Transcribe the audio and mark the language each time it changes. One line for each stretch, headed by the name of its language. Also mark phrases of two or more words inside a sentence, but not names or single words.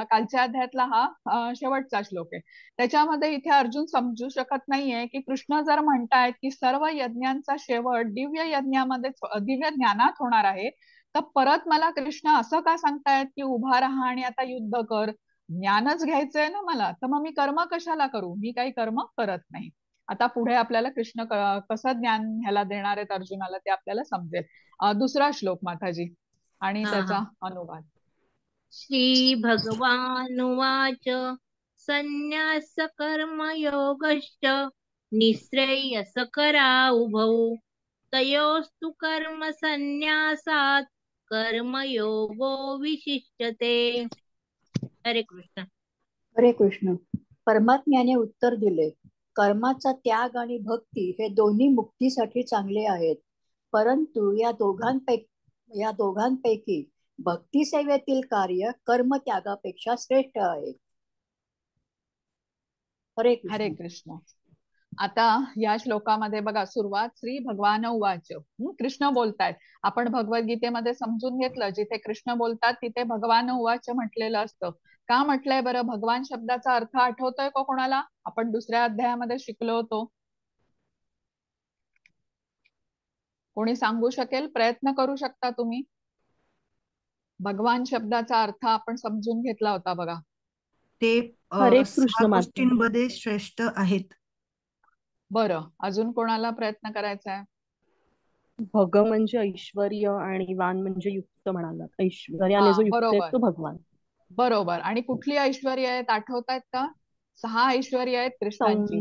Marathi: कालच्या अध्यायातला हा शेवटचा श्लोक आहे. त्याच्यामध्ये इथे अर्जुन समजू शकत नाहीये की कृष्ण जर म्हणतायत की सर्व यज्ञांचा शेवट दिव्य ज्ञानात होणार आहे, तर परत मला कृष्ण असं का सांगतायत की उभा राहा आणि आता युद्ध कर, ज्ञानच घ्यायचंय ना मला, तर मग मी कर्म कशाला करू, मी काही कर्म करत नाही. आता पुढे आपल्याला कृष्ण कसं ज्ञान ह्याला देणार आहेत अर्जुनाला ते आपल्याला समजेल. दुसरा श्लोक माताजी आणि हा त्याचा हा. अनुवाद.
Sanskrit: श्री भगवानुवाच संन्यास कर्मयोगश्च निःश्रेयस करा उभौ तयोस्तु कर्म संन्यासात् कर्मयोगो विशिष्यते.
Marathi: हरे कृष्ण. हरे कृष्ण. परमात्म्याने उत्तर दिले, कर्माचा त्याग आणि भक्ती हे दोन्ही मुक्तीसाठी चांगले आहेत, परंतु या दोघांपैकी भक्ती सेवेतील कार्य कर्म त्यागापेक्षा श्रेष्ठ आहे. हरे हरे कृष्ण. कृष्ण. आता या श्लोकामध्ये बघा सुरुवात
Sanskrit: श्री भगवान उवाच.
Marathi: कृष्ण बोलतायत. आपण भगवद्गीतेमध्ये समजून घेतलं जिथे कृष्ण बोलतात तिथे
Sanskrit: भगवान उवाच
Marathi: म्हटलेलं असतं. का म्हटलंय बरं? भगवान शब्दाचा अर्थ आठवतोय का कोणाला? आपण दुसऱ्या अध्यायामध्ये शिकलो होतो. कोणी सांगू शकेल? प्रयत्न करू शकता तुम्ही. भगवान शब्दाचा अर्थ आपण समजून घेतला होता बघा. ते हरे 6 कृष्ण माता. गोष्टींमध्ये श्रेष्ठ आहेत. बरं, अजून कोणाला प्रयत्न करायचा आहे? भग म्हणजे ऐश्वर्य आणि वान म्हणजे युक्त म्हणालात. ऐश्वर्याने जो युक्त आहे बरोबर तो भगवान. बरोबर. आणि कुठली ऐश्वर्य आहेत आठवतायत का? 6 ऐश्वर्य आहेत कृष्णांची.